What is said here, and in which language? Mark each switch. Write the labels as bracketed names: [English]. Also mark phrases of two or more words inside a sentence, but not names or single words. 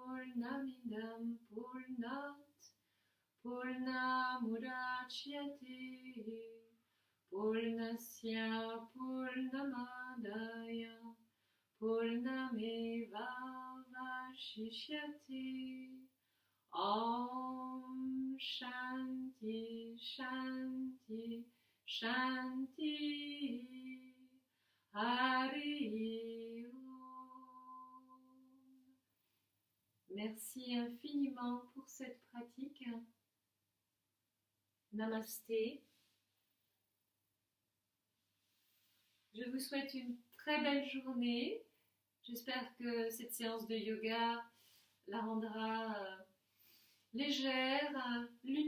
[Sanskrit] Purnamidam Purnat Purnamudachyate Purnasya Purnamadaya Purnameva Vashishyate. Om Shanti Shanti Shanti Hari Om. [French] Merci infiniment pour cette pratique. Namasté. Je vous souhaite une très belle journée. J'espère que cette séance de yoga la rendra légère, lumineuse.